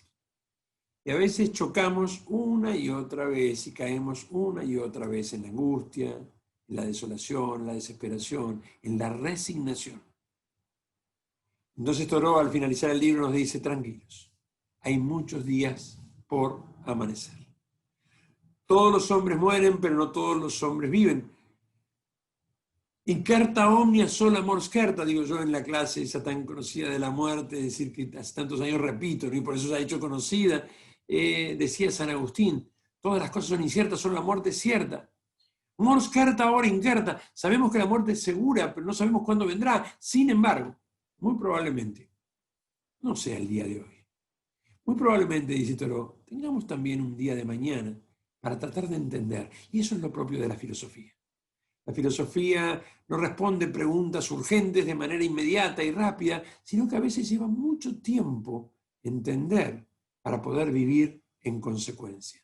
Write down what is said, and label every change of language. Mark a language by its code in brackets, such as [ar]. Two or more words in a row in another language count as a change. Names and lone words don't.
[es] Y a veces chocamos una y otra vez y caemos una y otra vez en la angustia, en la desolación, en la desesperación, en la resignación. Entonces Thoreau, al finalizar el libro, nos dice: tranquilos, hay muchos días por amanecer. Todos los hombres mueren, pero no todos los hombres viven. [la] Incerta omnia sola mors certa, [es] digo yo en la clase esa tan conocida de la muerte, es decir, que hace tantos años repito, ¿no? Y por eso se ha hecho conocida. Decía San Agustín: todas las cosas son inciertas, solo la muerte es cierta. [la] Mors carta ora incerta. [es] Sabemos que la muerte es segura, pero no sabemos cuándo vendrá. Sin embargo, muy probablemente no sea el día de hoy. Muy probablemente, dice Thoreau, tengamos también un día de mañana para tratar de entender. Y eso es lo propio de la filosofía. La filosofía no responde preguntas urgentes de manera inmediata y rápida, sino que a veces lleva mucho tiempo entender para poder vivir en consecuencia.